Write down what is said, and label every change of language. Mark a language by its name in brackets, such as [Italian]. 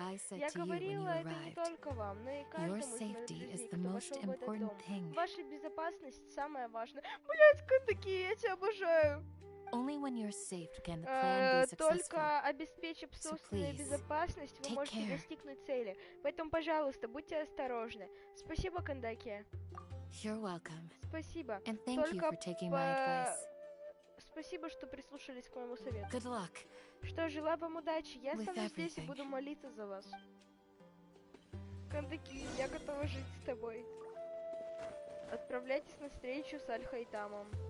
[Russian] Я говорила это не только вам, но и каждому из моих друзей, кто вошел в этот дом. Ваша безопасность самое важное. Блять, Кандакия, я тебя обожаю. [English] Only when you're safe can the plan be successful. [Russian] Только обеспечив собственную безопасность, вы можете достигнуть цели. Поэтому, пожалуйста, будьте осторожны. Спасибо, Кандаки. [English] You're welcome. [Russian] Спасибо. [English] And thank you for taking my advice. [Russian] Спасибо, что прислушались к моему совету. [English] Good luck. [Russian] Что, желаю вам удачи. Я останусь здесь и буду молиться за вас. Кандаки, я готова жить с тобой. Отправляйтесь на встречу с Аль-Хайтамом.